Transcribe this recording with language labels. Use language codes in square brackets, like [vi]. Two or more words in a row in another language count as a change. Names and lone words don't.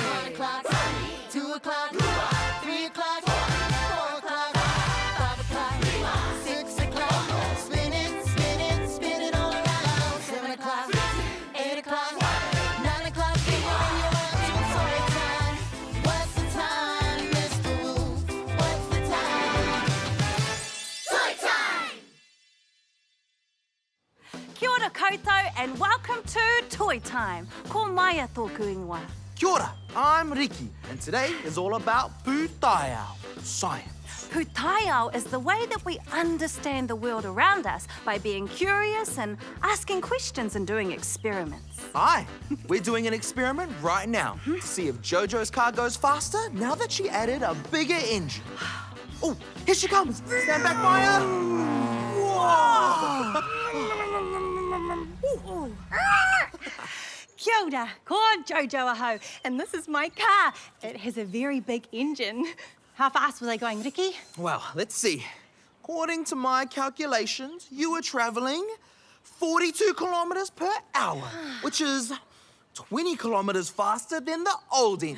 [en] 1 o'clock, 2 o'clock, 3 o'clock, 4 o'clock, 5 o'clock, 6 o'clock. Spin it all around. 7 o'clock, 8 o'clock, 9 o'clock. When you're up to toy time. What's the time, Mr. Wolf? What's the time? Toy time! [mi] Kia ora koutou [en] and welcome to Toy Time. [mi] Ko mai a tōku ingoa. Kia ora, [en] I'm Riki, and today is all about pūtaiao, science. Pūtaiao is the way that we understand the world around us by being curious and asking questions and doing experiments. Aye, we're doing an experiment right now to see if Jojo's car goes faster now that she added a bigger engine. Oh, here she comes. Stand back, Maya. Whoa! [mi] Kia ora, ko Jojo aho, [en] and this is my car. It has a very big engine. How fast was I going, Riki? Well, let's see. According to my calculations, you were traveling 42 kilometers per hour, which is 20 kilometers faster than the old engine.